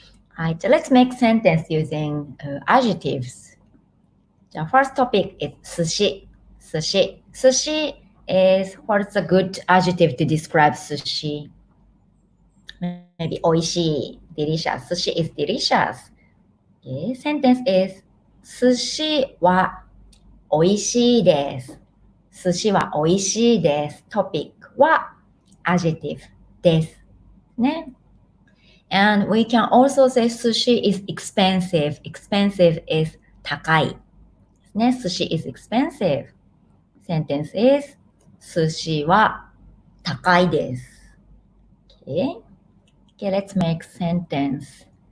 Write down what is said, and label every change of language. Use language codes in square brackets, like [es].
[ja] はい、じゃあ [en] let's make sentence using adjectives. The first topic is 寿司。 [ja] 寿司。 [en] 寿司 is what's a good adjective to describe 寿司? Maybe [ja] おいしい [en] delicious. 寿司 is delicious. Okay, sentence is [ja] 寿司はおいしいです。寿司はおいしいです。 Topic は adjective です。ね。 [en] And we can also say sushi is expensive. Expensive is 高い。 [ja] ね、 [en] sushi is expensive. Sentence is [ja] 寿司は高いです。 [en] Okay, let's make sentence.